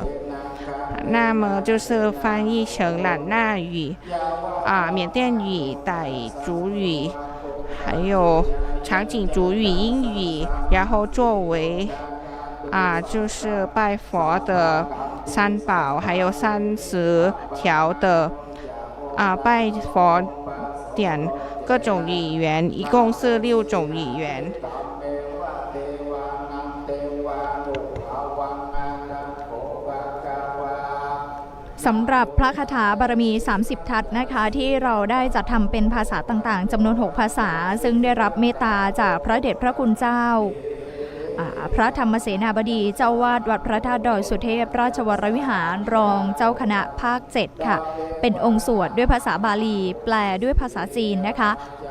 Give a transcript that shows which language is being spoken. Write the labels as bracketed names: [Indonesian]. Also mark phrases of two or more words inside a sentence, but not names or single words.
[Chinese] 那么就是翻译成兰纳语、缅甸语、傣族语，还有长颈族语、英语，然后作为就是拜佛的三宝，还有30条的拜佛典各种语言，一共是6种语言。 [Thai] สำหรับพระคาถาบารมี30ทัศนะคะที่เราได้จัดทำเป็นภาษาต่างๆจำนวน6ภาษาซึ่งได้รับเมตตาจากพระเดชพระคุณเจ้าพระธรรมเสนาบดีเจ้าวาดวัดพระธาตุดอยสุเทพราชวรวิหารรองเจ้าคณะภาค7ค่ะเป็นองค์สวดด้วยภาษาบาลีแปลด้วยภาษาจีนนะคะพ